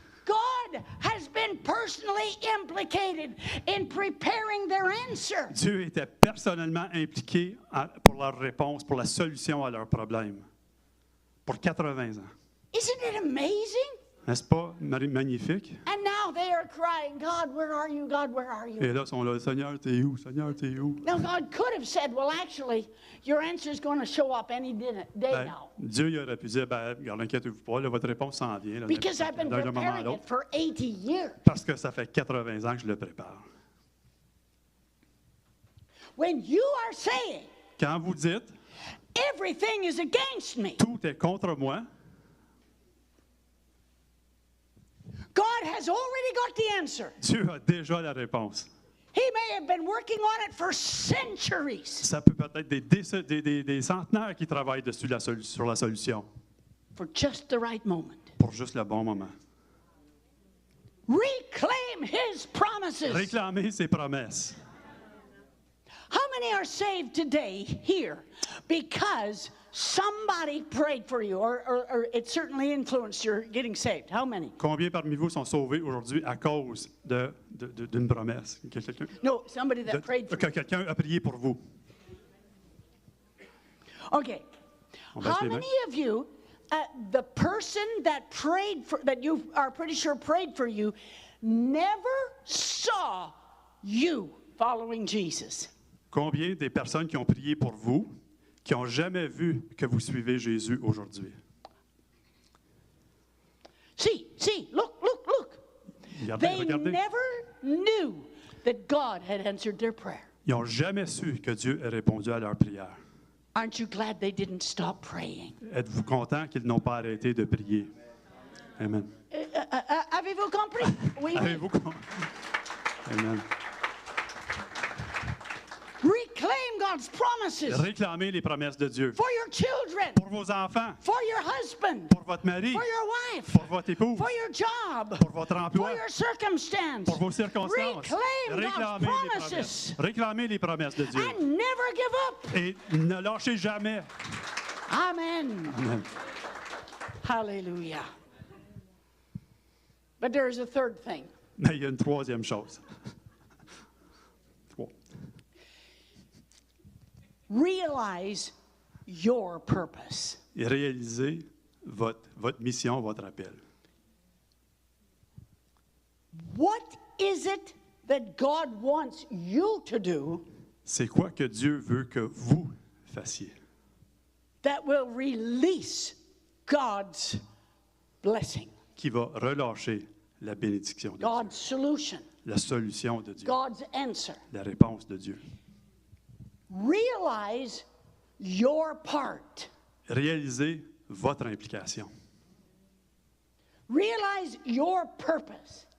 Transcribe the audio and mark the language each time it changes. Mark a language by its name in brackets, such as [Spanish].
[English] God has been personally implicated in preparing their answer. [French] Dieu était personnellement impliqué pour leur réponse, pour la solution à leurs problèmes. Pour 80 ans. [English] Isn't it amazing? [French] N'est-ce pas magnifique? [English] And now they are crying, God, where are you? God, where are you? [French] Et là, ils sont là, Seigneur, t'es où? Seigneur, t'es où? [English] Now, God could have said, well, actually, your answer is going to show up any day [French] Ben, [English] now. [French] Dieu il aurait pu dire, ben, regarde, inquiétez-vous pas, là, votre réponse s'en vient. Là, [English] Because I've been [French] d'un moment à [English] preparing [French] l'autre. [English] it for 80 years. [French] Parce que ça fait 80 ans que je le prépare. [English] When you are saying, [French] Quand vous dites, [English] everything is against me, [French] tout est contre moi, [English] God has already got the answer. [French] Dieu a déjà la réponse. [English] He may have been working on it for centuries. [French] Ça peut peut-être des centenaires qui travaillent dessus sur la solution [English] For just the right moment. [French] pour juste le bon moment. [English] Reclaim his promises. [French] Réclamer ses promesses. [English] How many are saved today here because somebody prayed for you or it certainly influenced your getting saved? How many? [French] Combien parmi vous sont sauvés aujourd'hui à cause d'une promesse? [English] No, somebody that prayed for [French] Que [English] you. [French] quelqu'un a prié pour vous. [English] Okay. [French] On baisse [English] How [French] les mains. [English] many of you, the person that prayed for, that you are pretty sure prayed for you, never saw you following Jesus? [French] Combien des personnes qui ont prié pour vous, qui n'ont jamais vu que vous suivez Jésus aujourd'hui? [English] See, look. [French] Regardez, [English] They [French] regardez. [English] never knew that God had answered their prayer. [French] Ils n'ont jamais su que Dieu ait répondu à leur prière. [English] Aren't you glad they didn't stop praying? [French] Êtes-vous content qu'ils n'ont pas arrêté de prier? [English] Amen. [French] Avez-vous compris? Oui. Avez-vous compris? Amen. [English] Reclaim God's promises [French] Réclamez les promesses de Dieu. [English] for your children, [French] Pour vos enfants, [English] for your husband, [French] pour votre mari, [English] for your wife, [French] pour votre épouse, [English] for your job, [French] pour votre [English] for [French] emploi, [English] your circumstance. [French] pour vos circonstances. [English] Reclaim God's [French] Réclamez les [English] promises [French] promesses. Réclamez les promesses de Dieu. [English] and never give up. [French] Et ne lâchez jamais. [English] Amen. Amen. Hallelujah. But there is a third thing. [French] Mais il y a une troisième chose. Trois. [English] Realize your purpose. [French] Et réalisez votre mission, votre appel. [English] What is it that God wants you to do [French] C'est quoi que Dieu veut que vous fassiez? [English] that will release God's blessing, [French] Qui va relâcher la bénédiction de Dieu, [English] God's solution, [French] la solution de Dieu, [English] God's answer? [French] la réponse de Dieu. [English] Realize your part. [French] Réalisez votre implication. [English] Realize your purpose.